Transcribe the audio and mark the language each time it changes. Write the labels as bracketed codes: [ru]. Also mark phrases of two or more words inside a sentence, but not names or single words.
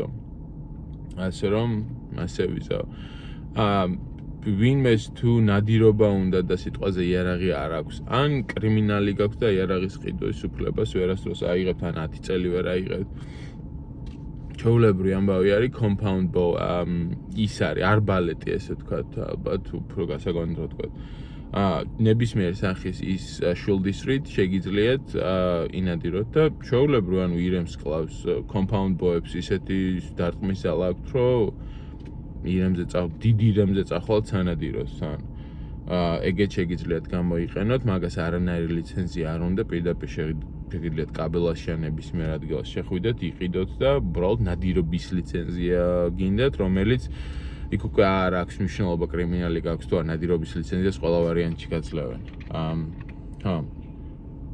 [ka] ასე რომ ასე ვიზაო. ვინმეს თუ ნადირობა უნდა და სიტყვაზე იარაღი არ აქვს, ან კრიმინალი გაქვს და იარაღის ყიდვის უფლებას ვერასდროს აიღებთ, ან 10 წელი ვერ აიღებთ. ჩაულებრივი ამბავი არის [en] compound bow, [ka] ის არის არბალეტი, ესე ვთქვათ, ალბათ უფრო გასაგონად ვთქვათ. ნებისმიერ სახის ის შულდისრით შეგიძლიათ ინადიროთ და ჩაულებრივი ანუ ირემს კლავს [en] compound bow- [ka] ებს ისეთი დარტყმის ძალა აქვს, რომ დიდი ირემზე წახვალთ სანადიროს თან. ეგეთ შეგიძლიათ გამოიყენოთ, მაგას არანაირი ლიცენზია არ უნდა, პირდაპირ შეგიძლიათ კაბელაშიანების მიერ ადგილას შეხვიდეთ, იყიდოთ და უბრალოდ ნადირობის ლიცენზია გინდათ, რომელიც იქ უკვე არ აქვს მნიშვნელობა კრიმინალი გაქვს თუ არ, ნადირობის ლიცენზიას ყველა ვარიანტში გაძლევენ.